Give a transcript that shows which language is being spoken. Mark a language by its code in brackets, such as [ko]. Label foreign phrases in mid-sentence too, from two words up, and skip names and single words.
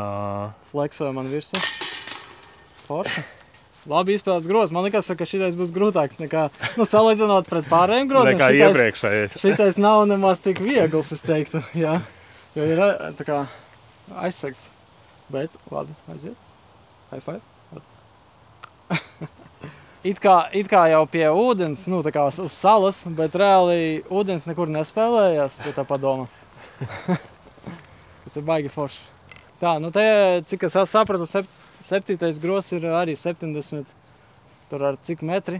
[lv] Fleksoja man virsū. Forši. Labi izspēlēts grozs. Man likās, ka šitais būs grūtāks nekā, nu, salīdzinot pret pārējiem groziem. Nekā iepriekšējais. Šitais nav nemaz tik viegls, es teiktu, jā. Jo ir tā kā aizsegts. Bet, labi, aiziet. [en] High five. [lv] It kā jau pie ūdens, nu, tā kā uz salas, bet reāli ūdens nekur nespēlējās, ja tā padoma. Tas ir baigi forši. Tā, nu te, cik es sapratu, 7. grozs ir arī 70, tur ar cik metri.